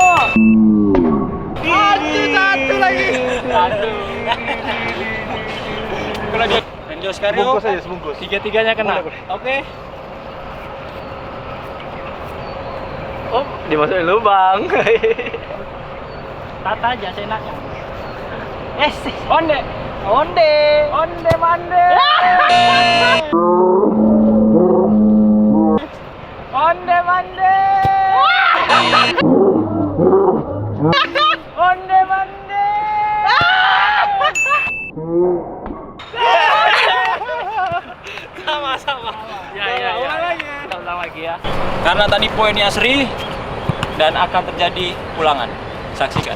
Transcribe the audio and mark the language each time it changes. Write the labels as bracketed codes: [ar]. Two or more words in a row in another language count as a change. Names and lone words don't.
[id] Satu lagi. Aduh. Kalau dia Rendy Oskario, Sebungkus aja, sebungkus. tiga-tiganya kena. Boleh. Oke. Oh, dimasukin lubang. Tata aja seenaknya. [min] Onde. Onde. Onde mande. Onde mande. Onde mande. [id] Sama-sama. Ya. Ulang lagi ya. Karena tadi poinnya seri dan akan terjadi ulangan. Saksikan.